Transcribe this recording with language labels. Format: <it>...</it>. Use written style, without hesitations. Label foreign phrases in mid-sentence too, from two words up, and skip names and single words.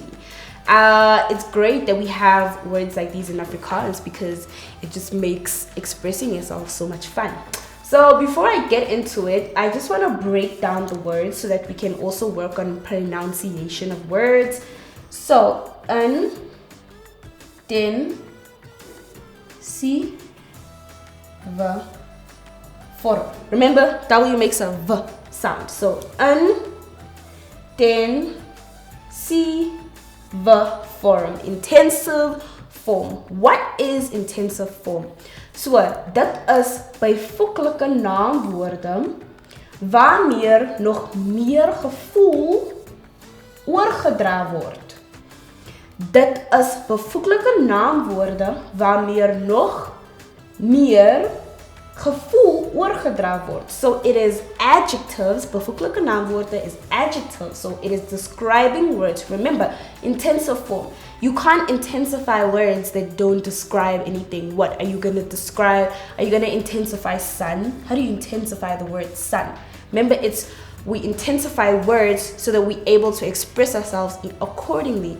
<en>It's great that we have words like these in Afrikaans because it just makes expressing yourself so much fun. So before I get into it, I just want to break down the words so that we can also work on pronunciation of words. So,</en> <af>intensiewe vorm.</af> <en>Remember, W makes a V sound. So,</en> <af>intensiewe vorm.</af> <en>Intensive form. What is intensive form? So,</en> <af>dit is byvoeglike naamwoorde waarmee nog meer gevoel oorgedra word. Dit is byvoeglike naamwoorde waarmee nog meer gevoel oorgedra word.</af> <en>So it is adjectives.</en> <af>Byvoeglike naamwoorde</af> <en>is adjectives. So it is describing words. Remember, intensive form. You can't intensify words that don't describe anything. What are you going to describe? Are you going to intensify sun? How do you intensify the word sun? Remember, we intensify words so that we're able to express ourselves accordingly.</en>